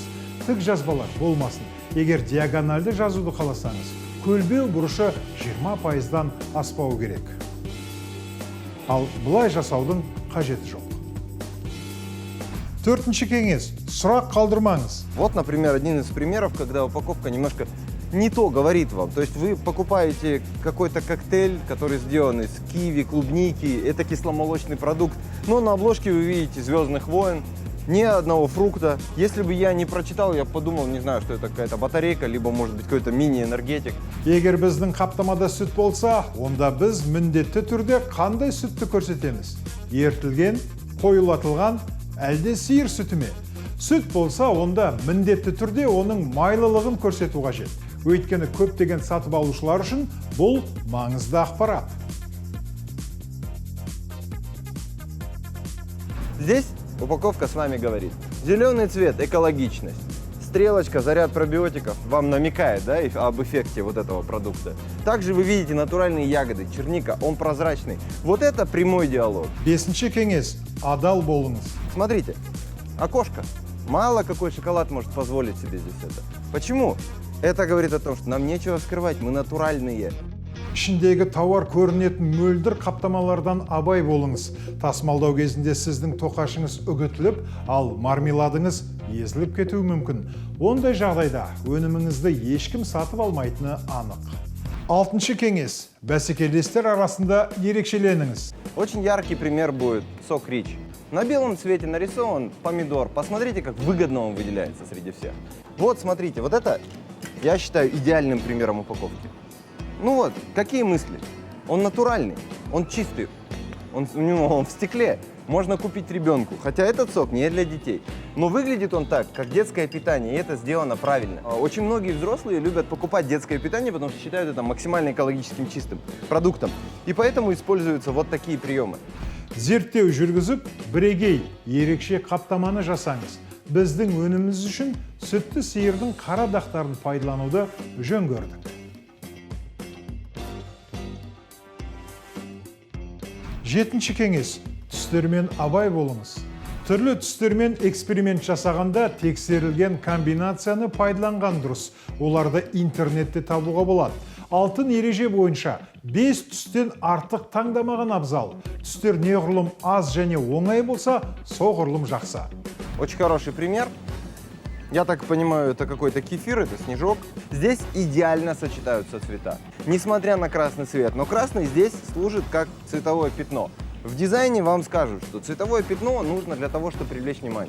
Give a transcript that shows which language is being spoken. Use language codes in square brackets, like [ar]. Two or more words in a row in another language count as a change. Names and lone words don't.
[kk] Тік жазбалар болмасын. Егер диагональды жазуды қаласаңыз, көлбеу бұрышы 20%-дан аспауы керек. Ал бұлай жасаудың қажеті жоқ. Төртінші кеңес. Сұрақ қалдырмаңыз. [ru] Вот, например, один из примеров, когда упаковка немножко не то говорит вам. То есть вы покупаете какой-то коктейль, который сделан из киви, клубники, это кисломолочный продукт, но на обложке вы видите «Звездных войн», ни одного фрукта. Если бы я не прочитал, я подумал, не знаю, что это какая-то батарейка, либо, может быть, какой-то мини-энергетик. [kk] Егер біздің қаптамада сүт болса, онда біз міндетті түрде қандай сүтті көрсетеміз? Ертілген, қойылатылған, әлде сиыр сүті ме? Сүт болса, онда міндетті түрде оның майлылығын көрсету қажет. Өйткені көптеген сатып алушылар үшін бұл маңызды ақпарат. [ru] Здесь упаковка с вами говорит. Зеленый цвет – экологичность. Стрелочка, заряд пробиотиков вам намекает, да, об эффекте вот этого продукта. Также вы видите натуральные ягоды, черника, он прозрачный. Вот это прямой диалог. [kk] Бесінші кеңес. Адал болыңыз. [ru] Смотрите, окошко. Мало какой шоколад может позволить себе здесь это. Почему? Это говорит о том, что нам нечего скрывать, мы натуральные. [kk] Ішіндегі тауар көрінетін мөлдір қаптамалардан абай болыңыз. Тасымалдау кезінде сіздің тоқашыңыз үгітіліп, ал мармеладыңыз езіліп кетуі мүмкін. Ондай жағдайда өніміңізді ешкім сатып алмайтыны анық. Алтыншы кеңес. Бәсекелестер арасында ерекшеленіңіз. [ru] Очень яркий пример будет сок Рич. На белом цвете нарисован помидор. Посмотрите, как выгодно он выделяется среди всех. Вот, смотрите, вот это, я считаю, идеальным примером упаковки. Какие мысли? Он натуральный, он чистый, он в стекле. Можно купить ребенку, хотя этот сок не для детей. Но выглядит он так, как детское питание, и это сделано правильно. Очень многие взрослые любят покупать детское питание, потому что считают это максимально экологическим чистым продуктом. И поэтому используются вот такие приемы. [kk] зерттеу жүргізіп, бірегей ерекше қаптаманы жасаңыз. Біздің өніміміз үшін сүтті сиырдың қара дақтарын пайдалануды жөн көрдік. Жетінші кеңес: түстермен абай болыңыз. Түрлі түстермен эксперимент жасағанда тексерілген комбинацияны пайдаланған дұрыс. Оларды интернетте табуға болады. Алтын ереже бойынша 5 түстен артық таңдамаған абзал. Түстер неғұрлым аз және оңай болса, соғұрлым жақсы. [ru] Очень хороший пример. Я так понимаю, это какой-то кефир, это снежок. Здесь идеально сочетаются цвета. Несмотря на красный цвет, но красный здесь служит как цветовое пятно. В дизайне вам скажут, что цветовое пятно нужно для того, чтобы привлечь внимание.